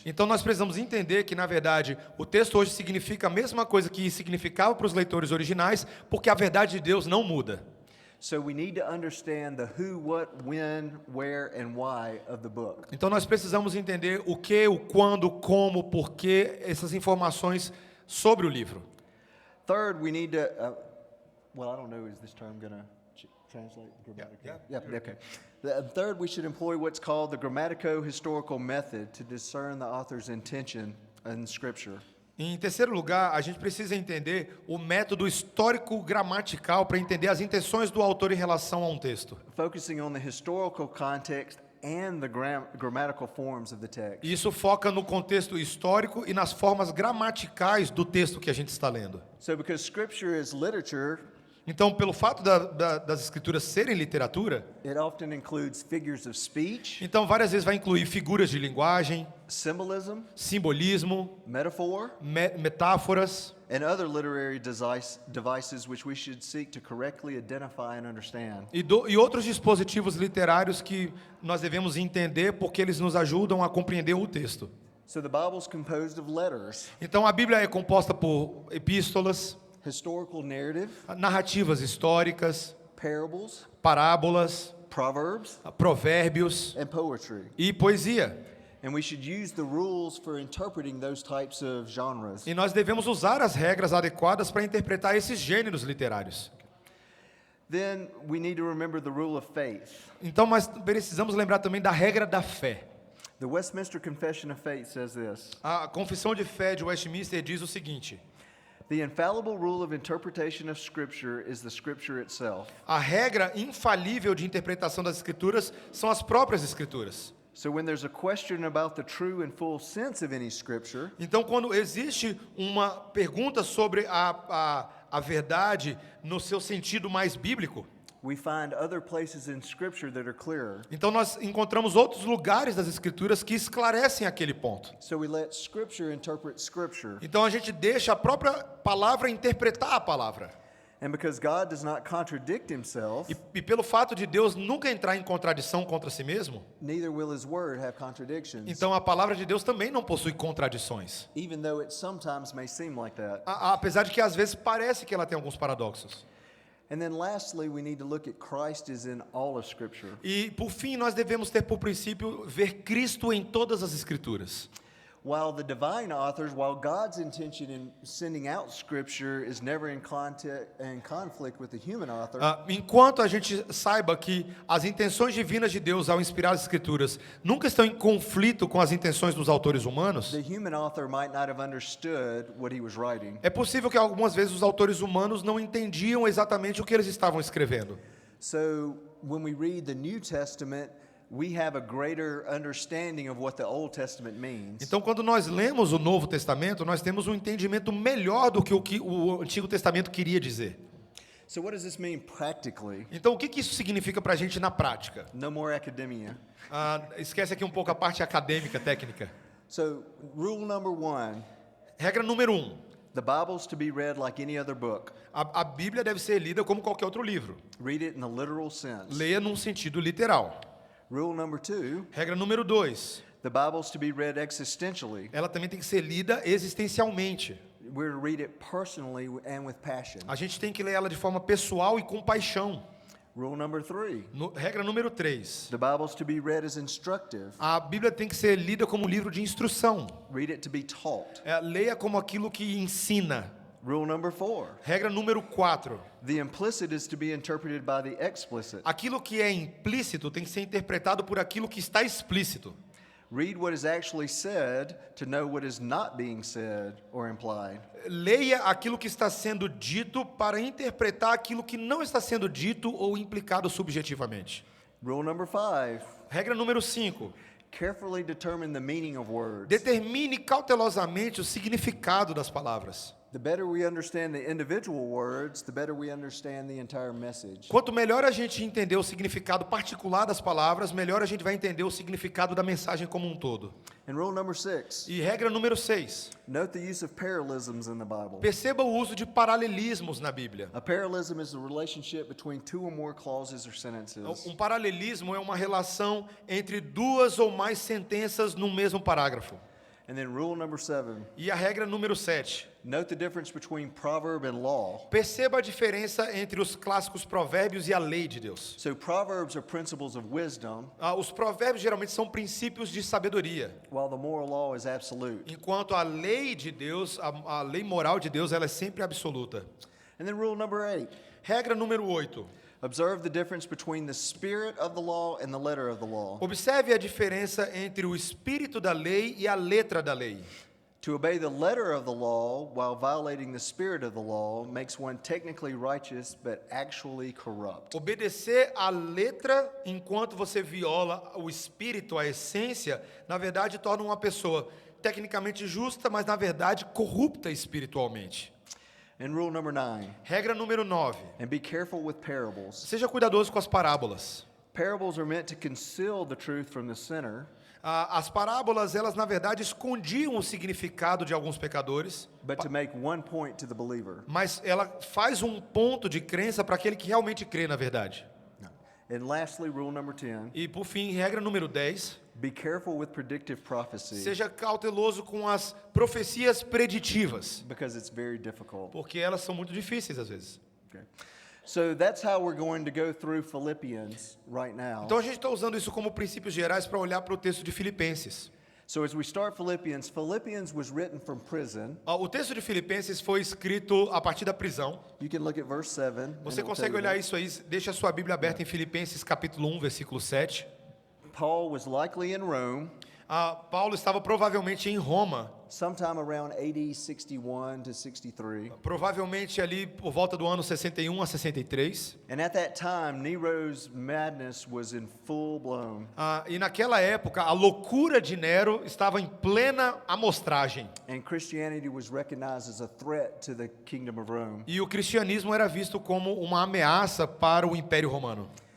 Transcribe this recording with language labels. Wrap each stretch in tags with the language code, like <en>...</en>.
<pt>Então nós precisamos entender que, na verdade, o texto hoje significa a mesma coisa que significava para os leitores originais, porque a verdade de Deus não muda.</pt> <en>So we need to understand the who, what, when, where, and why of the book.</en> <pt>Então nós precisamos entender o que, o quando, como, o porquê, essas informações sobre o livro.</pt> <en>Third, we need to well, I don't know, is this term going to translate grammatical? yeah. Okay. Third, we should employ what's called the grammatico-historical method to discern the author's intention in Scripture.</en> <pt>Em terceiro lugar, a gente precisa entender o método histórico-gramatical para entender as intenções do autor em relação a um texto.</pt> <en>Focusing on the historical context and the grammatical forms of the text.</en> <pt>Isso foca no contexto histórico e nas formas gramaticais do texto que a gente está lendo.</pt> <en>So because Scripture is literature,</en> <pt>Então, pelo fato das escrituras serem literatura,</pt> <en>it often includes figures of speech,</en> <pt>então várias vezes vai incluir figuras de linguagem,</pt> <en>symbolism,</en> <pt>simbolismo,</pt> <en>metaphor,</en> <pt>metáforas</pt> <en>and other literary devices which we should seek to correctly identify and understand.</en> <pt>e outros dispositivos literários que nós devemos entender porque eles nos ajudam a compreender o texto.</pt> <en>So the Bible is composed of letters,</en> <pt>Então, a Bíblia é composta por epístolas,</pt> <en>historical narrative,</en> <pt>narrativas históricas,</pt> <en>parables,</en> <pt>parábolas,</pt> <en>proverbs,</en> <pt>provérbios</pt> <en>and poetry.</en> <pt>e poesia.</pt> <en>And we should use the rules for interpreting those types of genres.</en> <pt>E nós devemos usar as regras adequadas para interpretar esses gêneros literários.</pt> <en>Then we need to remember the rule of faith.</en> <pt>Então, nós precisamos lembrar também da regra da fé.</pt> <en>The Westminster Confession of Faith says this:</en> <pt>A Confissão de Fé de Westminster diz o seguinte:</pt> <en>the infallible rule of interpretation of Scripture is the Scripture itself.</en> <pt>a regra infalível de interpretação das Escrituras são as próprias Escrituras.</pt> <en>So when there's a question about the true and full sense of any Scripture,</en> <pt>Então, quando existe uma pergunta sobre a verdade no seu sentido mais bíblico,</pt> <en>we find other places in Scripture that are clearer.</en> <pt>então nós encontramos outros lugares das Escrituras que esclarecem aquele ponto.</pt> <en>So we let Scripture interpret Scripture.</en> <pt>Então a gente deixa a própria palavra interpretar a palavra.</pt> <en>And because God does not contradict himself,</en> <pt>E pelo fato de Deus nunca entrar em contradição contra si mesmo,</pt> <en>neither will his word have contradictions,</en> <pt>então a palavra de Deus também não possui contradições.</pt> <en>even though it sometimes may seem like that.</en> <pt>Apesar de que às vezes parece que ela tem alguns paradoxos.</pt> <en>And then lastly, we need to look at Christ is in all of Scripture.</en> <pt>E por fim, nós devemos ter por princípio ver Cristo em todas as Escrituras.</pt> <en>While the divine authors, while God's intention in sending out Scripture is never in conflict with the human author,</en> <pt>Enquanto a gente saiba que as intenções divinas de Deus ao inspirar as Escrituras nunca estão em conflito com as intenções dos autores humanos,</pt> <en>the human author might not have understood what he was writing.</en> <pt>é possível que algumas vezes os autores humanos não entendiam exatamente o que eles estavam escrevendo.</pt> <en>So when we read the New Testament, we have a greater understanding of what the Old Testament means.</en> <pt>Então, quando nós lemos o Novo Testamento, nós temos um entendimento melhor do que o Antigo Testamento queria dizer.</pt> <en>So what does this mean practically?</en> <pt>Então, o que isso significa para a gente na prática?</pt> <en>No more academia.</en> <pt>Esquece aqui um pouco a parte acadêmica, técnica.</pt> <en>So rule number 1,</en> <pt>Regra número 1.</pt> <en>the Bible's to be read like any other book.</en> <pt>A Bíblia deve ser lida como qualquer outro livro.</pt> <en>Read it in the literal sense.</en> <pt>Leia num sentido literal.</pt> <en>Rule number 2,</en> <pt>Regra número 2.</pt> <en>the Bible's to be read existentially.</en> <pt>Ela também tem que ser lida existencialmente.</pt> <en>We're to read it personally and with passion.</en> <pt>A gente tem que ler ela de forma pessoal e com paixão.</pt> <en>Rule number 3,</en> <pt>Regra número 3.</pt> <en>the Bible's to be read as instructive.</en> <pt>A Bíblia tem que ser lida como um livro de instrução.</pt> <en>Read it to be taught.</en> <pt>Leia como aquilo que ensina.</pt> <en>Rule number 4,</en> <pt>Regra número 4.</pt> <en>the implicit is to be interpreted by the explicit.</en> <pt>Aquilo que é implícito tem que ser interpretado por aquilo que está explícito.</pt> <en>Read what is actually said to know what is not being said or implied.</en> <pt>Leia aquilo que está sendo dito para interpretar aquilo que não está sendo dito ou implicado subjetivamente.</pt> <en>Rule number 5,</en> <pt>Regra número 5.</pt> <en>carefully determine the meaning of words.</en> <pt>Determine cautelosamente o significado das palavras.</pt> <en>The better we understand the individual words, the better we understand the entire message.</en> <pt>Quanto melhor a gente entender o significado particular das palavras, melhor a gente vai entender o significado da mensagem como um todo.</pt> <en>And rule number 6,</en> <pt>E regra número 6.</pt> <en>note the use of parallelisms in the Bible.</en> <pt>Perceba o uso de paralelismos na Bíblia.</pt> <en>A parallelism is the relationship between two or more clauses or sentences.</en> <pt>Um paralelismo é uma relação entre duas ou mais sentenças no mesmo parágrafo.</pt> <en>And then rule number 7,</en> <pt>E a regra número 7.</pt> <en>note the difference between proverb and law.</en> <pt>Perceba a diferença entre os clássicos provérbios e a lei de Deus.</pt> <en>So proverbs are principles of wisdom,</en> <pt>Os provérbios geralmente são princípios de sabedoria,</pt> <en>while the moral law is absolute.</en> <pt>enquanto a lei de Deus, a lei moral de Deus, ela é sempre absoluta.</pt> <en>And then rule number 8.</en> <pt>Regra número 8.</pt> <en>Observe the difference between the spirit of the law and the letter of the law.</en> <pt>Observe a diferença entre o espírito da lei e a letra da lei.</pt> <en>To obey the letter of the law while violating the spirit of the law makes one technically righteous but actually corrupt.</en> <pt>Obedecer a letra enquanto você viola o espírito, a essência, na verdade torna uma pessoa tecnicamente justa, mas na verdade corrupta espiritualmente.</pt> <en>And rule number 9.</en> <pt>Regra número 9.</pt> <en>And be careful with parables.</en> <pt>Seja cuidadoso com as parábolas.</pt> <en>Parables are meant to conceal the truth from the sinner,</en> <pt>As parábolas, elas na verdade escondiam o significado de alguns pecadores,</pt> <en>but to make one point to the believer.</en> <pt>mas ela faz um ponto de crença para aquele que realmente crê na verdade.</pt> <en>And lastly, rule number 10.</en> <pt>E por fim, regra número 10,</pt> <en>Be careful with predictive prophecy</en> <pt>seja cauteloso com as profecias preditivas,</pt> <en>because it's very difficult.</en> <pt>porque elas são muito difíceis às vezes.</pt> <en>Okay. So that's how we're going to go through Philippians right now.</en> <pt>Então a gente está usando isso como princípios gerais para olhar para o texto de Filipenses.</pt> <en>So as we start Philippians, Philippians was written from prison.</en> <pt>O texto de Filipenses foi escrito a partir da prisão.</pt> <en>You can look at verse 7. and</en> <pt>Você</pt> <en>it'll</en> <pt>consegue</pt> <en>tell you</en> <pt>olhar</pt> <en>that.</en> <pt>isso aí, deixa a sua Bíblia aberta em Filipenses capítulo 1, versículo 7.</pt> <en>Paul was likely in Rome</en> <pt>Paulo estava provavelmente em Roma,</pt> <en>sometime around AD 61 to 63.</en> <pt>provavelmente ali por volta do ano 61 a 63.</pt> <en>And at that time, Nero's madness was in full blown.</en> <pt>E naquela época, a loucura de Nero estava em plena amostragem.</pt> <en>And Christianity was recognized as a threat to the kingdom of Rome.</en> <pt>E o cristianismo era visto como uma ameaça para o Império Romano.</pt>